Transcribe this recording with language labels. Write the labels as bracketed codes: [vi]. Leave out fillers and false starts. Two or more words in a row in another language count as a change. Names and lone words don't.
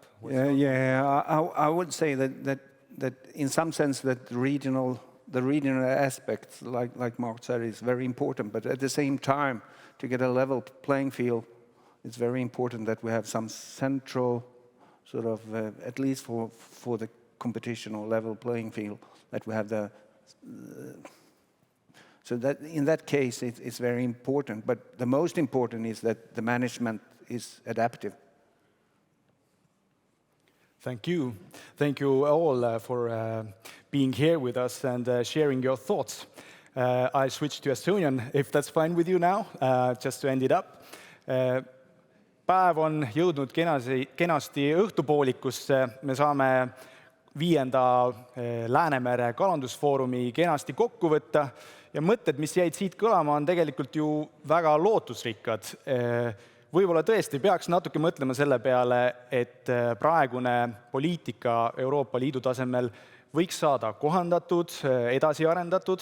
[en] I would say that in some sense that the regional aspects, like Mark said, is very important, but at the same time, to get a level playing field, it's very important that we have some central sort of, at least for the competition or level playing field, that we have so that in that case it's very important, but the most important is that the management is adaptive. Thank you. Thank you all for being here with us and sharing your thoughts. I switch to Estonian, if that's fine with you now, just to end it up. [et] Päev on jõudnud kenasti õhtupoolikusse. Me saame 5. Läänemere kalandusfoorumi kenasti kokku võtta ja mõtted, mis jäid siit kõlama, on tegelikult ju väga lootusrikkad. Võib-olla tõesti peaks natuke mõtlema selle peale, et praegune poliitika Euroopa Liidu tasemel võiks saada kohandatud, edasi arendatud.